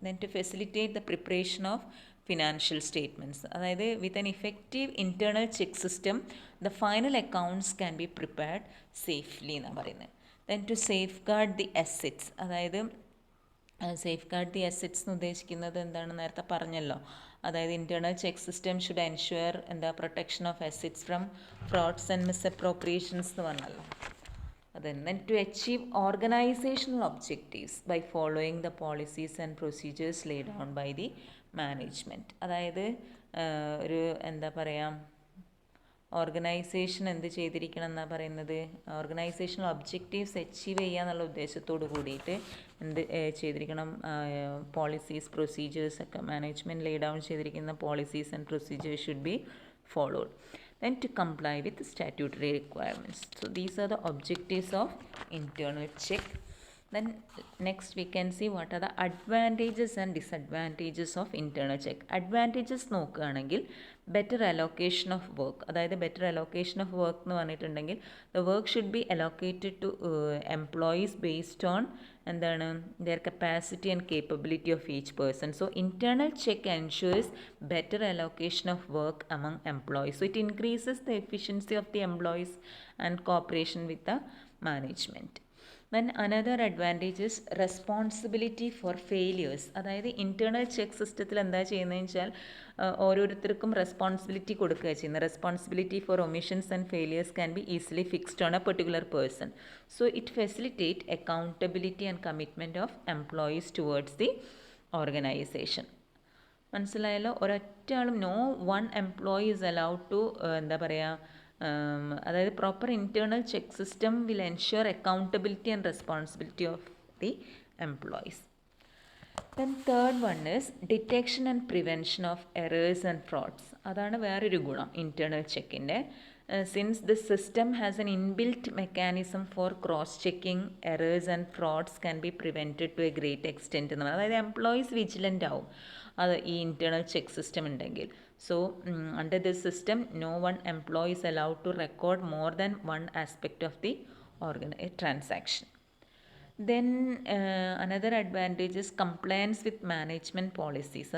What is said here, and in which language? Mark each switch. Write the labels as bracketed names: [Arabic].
[English] then to facilitate the preparation of financial statements, അതായത് with an effective internal check system the final accounts can be prepared safely [Malayalam] എന്നാണ് പറയുന്നത്. [English] then to safeguard the assets, അതായത് safeguard the assets [Malayalam] എന്ന് ഉദ്ദേശിക്കുന്നത് എന്താണ്, നേരത്തെ പറഞ്ഞല്ലോ, [English] അതായത് internal check system should ensure protection of assets from frauds and misappropriations എന്ന് പറഞ്ഞല്ലോ. then to achieve organizational objectives by following the policies and procedures laid down by the management. [Malayalam] അതായത് ഒരു എന്താ പറയുക, ഓർഗനൈസേഷൻ എന്ത് ചെയ്തിരിക്കണം എന്നാണ് പറയുന്നത്, ഓർഗനൈസേഷണൽ ഒബ്ജക്റ്റീവ്സ് അച്ചീവ് ചെയ്യുക എന്നുള്ള ഉദ്ദേശത്തോട് കൂടിയിട്ട് എന്ത് ചെയ്തിരിക്കണം, പോളിസീസ് പ്രൊസീജിയേഴ്സ് ഒക്കെ മാനേജ്മെൻറ്റ് ലേ ഡൗൺ ചെയ്തിരിക്കുന്ന [English] Policies and procedures should be followed. Then to comply with statutory requirements. So these are the objectives of internal check. Then next we can see what are the advantages and disadvantages of internal check. Advantages നോക്കുകയാണെങ്കിൽ better allocation of work, അതായത് better allocation of work എന്ന് പറഞ്ഞിട്ടുണ്ടെങ്കിൽ the work should be allocated to employees based on എന്താണ് their capacity and capability of each person. So internal check ensures better allocation of work among employees. So it increases the efficiency of the employees and cooperation with the management. Then another advantage is responsibility for failures. [Malayalam] അതായത് internal check സിസ്റ്റത്തിൽ എന്താ ചെയ്യുന്നതെന്ന് വെച്ചാൽ ഓരോരുത്തർക്കും responsibility കൊടുക്കുക ചെയ്യുന്നത്. [English] Responsibility for omissions and failures can be easily fixed on a particular person. So it facilitate accountability and commitment of employees towards the organisation. [Malayalam] മനസ്സിലായല്ലോ, ഒരൊറ്റ ആളും [English] No one employee is allowed to എന്താ പറയുക, അതായത് proper internal check system will ensure accountability and responsibility of the employees. Then third one is detection and prevention of errors and frauds. [Malayalam] അതാണ് വേറൊരു ഗുണം internal ചെക്കിൻ്റെ. [English] Since the system has an inbuilt mechanism for cross checking errors and frauds can be prevented to a great extent എന്ന് പറയുന്നത്. [Malayalam] അതായത് employees vigilant ആവും അത് ഈ internal check system ഉണ്ടെങ്കിൽ. [English] So under this system no one employee is allowed to record more than one aspect of the transaction. Then another advantage is compliance with management policies.